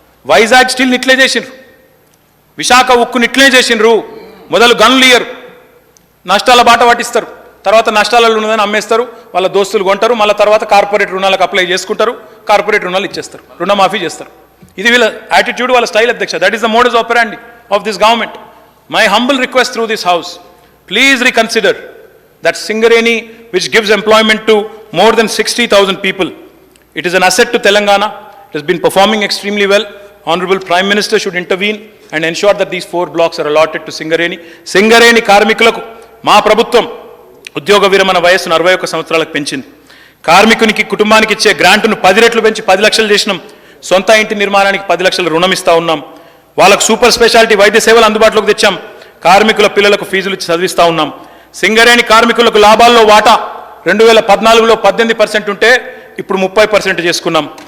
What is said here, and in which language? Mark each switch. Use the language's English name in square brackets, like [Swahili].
[Telugu] వైజాగ్ స్టీల్ని ఇట్లే చేసిండ్రు, విశాఖ ఉక్కుని ఇట్లే చేసిండ్రు. మొదలు గనులు ఇయ్యరు, నష్టాల బాట పట్టిస్తారు, తర్వాత నష్టాలలో ఉన్నదని అమ్మేస్తారు, వాళ్ళ దోస్తులు కొంటారు, మళ్ళీ తర్వాత కార్పొరేట్ రుణాలకు అప్లై చేసుకుంటారు, కార్పొరేట్ రుణాలు ఇచ్చేస్తారు, రుణమాఫీ చేస్తారు. ఇది వీళ్ళ యాటిట్యూడ్, వాళ్ళ స్టైల్ అధ్యక్ష. [English] That is the modus operandi of this government. My humble request through this house, please reconsider that Singareni, which gives employment to more than 60,000 people. It is an asset to Telangana. It has been performing extremely well. Honorable Prime Minister should intervene and ensure that these 4 blocks are allotted to Singareni. [Telugu] Singareni కార్మికులకు మా ప్రభుత్వం ఉద్యోగ విరమణ వయస్సును 61 సంవత్సరాలకు పెంచింది. కార్మికునికి కుటుంబానికి ఇచ్చే గ్రాంట్ను 10 రెట్లు పెంచి 10 లక్షలు చేసినాం. సొంత ఇంటి నిర్మాణానికి 10 లక్షల రుణం ఇస్తా ఉన్నాం. వాళ్ళకు సూపర్ స్పెషాలిటీ వైద్య సేవలు అందుబాటులోకి తెచ్చాం. కార్మికుల పిల్లలకు ఫీజులు ఇచ్చి చదివిస్తా ఉన్నాం. సింగరేణి కార్మికులకు లాభాల్లో వాటా 2014లో 18% ఉంటే ఇప్పుడు 30% చేసుకున్నాం.